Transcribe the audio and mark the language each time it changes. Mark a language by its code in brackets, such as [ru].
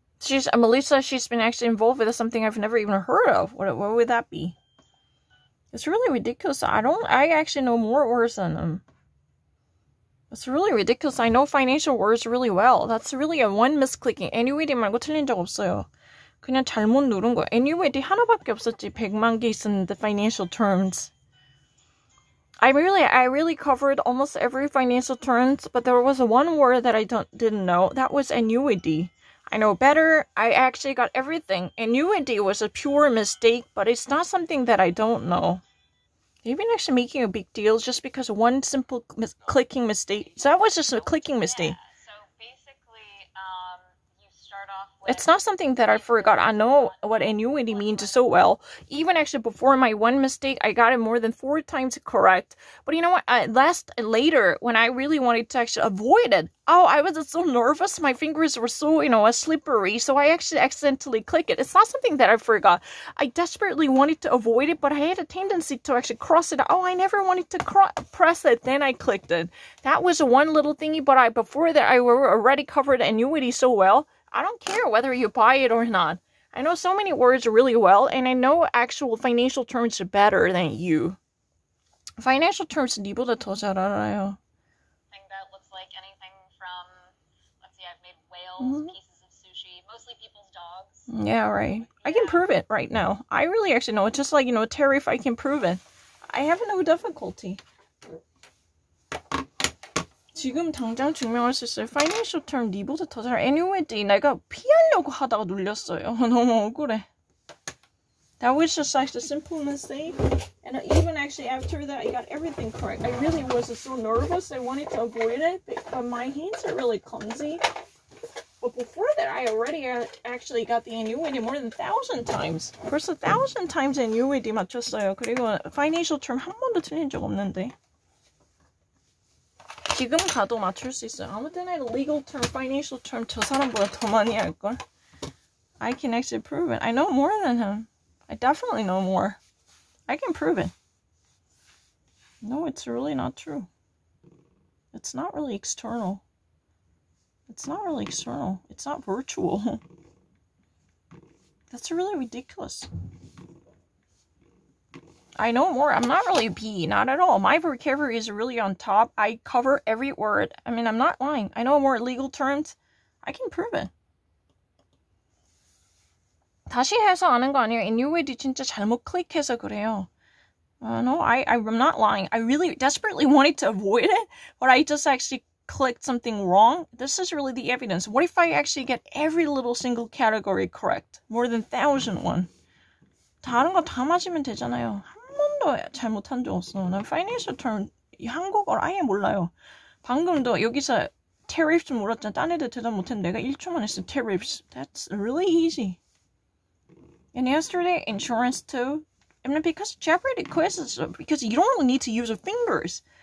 [en] Woohoo! Melissa, she's been actually involved with something I've never even heard of. What would that be? It's really ridiculous. I actually know more words than them. It's really ridiculous. I know financial words really well. That's really a one misclicking. [ko] Annuity 말고 틀린 적 없어요. 그냥 잘못 누른 거. Annuity 하나밖에 없었지. 100만 개 있었는데 financial terms. [en] I really covered almost every financial terms, but there was one word that I didn't know. That was annuity. I know better. I actually got everything. Annuity was a pure mistake, but it's not something that I don't know. They've been actually making a big deal just because of one simple clicking mistake. So that was just a clicking mistake. Yeah, so basically, you start off with... It's not something that I forgot. I know what annuity means so well. Even actually before my one mistake, I got it more than 4 times correct. But you know what? Later, when I really wanted to actually avoid it, I was so nervous. My fingers were so, slippery. So I actually accidentally clicked it. It's not something that I forgot. I desperately wanted to avoid it, but I had a tendency to actually cross it. I never wanted to press it. Then I clicked it. That was one little thingy, but before that, I already covered annuity so well. I don't care whether you buy it or not. I know so many words really well, and I know actual financial terms better than you. [ko] Financial terms 니보다 더 잘 알아요. [en] Thing that looks like anything from, let's see, I've made whales, pieces of sushi, mostly people's dogs. Yeah, right. I can prove it right now. I really actually know it. Just like, Terry, if I can prove it. I have no difficulty. [ko] 지금 당장 증명할 수 있어요. Financial term 니보다 더 잘. Annuity 내가 피하려고 하다가 눌렸어요. 너무 억울해. [en] That was just like a simple mistake. And even actually after that, I got everything correct. I really was so nervous. I wanted to avoid it, but my hands are really clumsy. But before that, I already actually got the annuity more than 1,000 times. [ko] 벌써 [en] 1,000 times [ko] annuity 맞췄어요. 그리고 financial term 한 번도 틀린 적 없는데. 지금 가도 맞출 수 있어요. 아무 때나 legal term, financial term 저 사람보다 더 많이 할걸. [en] I can actually prove it. I know more than him. I definitely know more. I can prove it. No, it's really not true. It's not really external. It's not really external. It's not virtual. That's really ridiculous. I know more. I'm not really B. Not at all. My vocabulary is really on top. I cover every word. I mean, I'm not lying. I know more legal terms. I can prove it. [ko] 다시 해서 아는 거 아니에요. annuity 진짜 잘못 클릭해서 그래요. [en] No, I'm not lying. I really desperately wanted to avoid it, but I just actually clicked something wrong. This is really the evidence. What if I actually get every little single category correct? More than 1,001. [ko] 다른 거 다 맞으면 되잖아요. 한 번도 잘못한 적 없어. 난 financial term 한국어를 아예 몰라요. 방금도 여기서 tariffs 물었잖아. 딴 애들 대답 못했는데 내가 1초만 했어. [en] tariffs. That's really easy. And yesterday, insurance too. I mean, because Jeopardy quizzes, because you don't really need to use your fingers.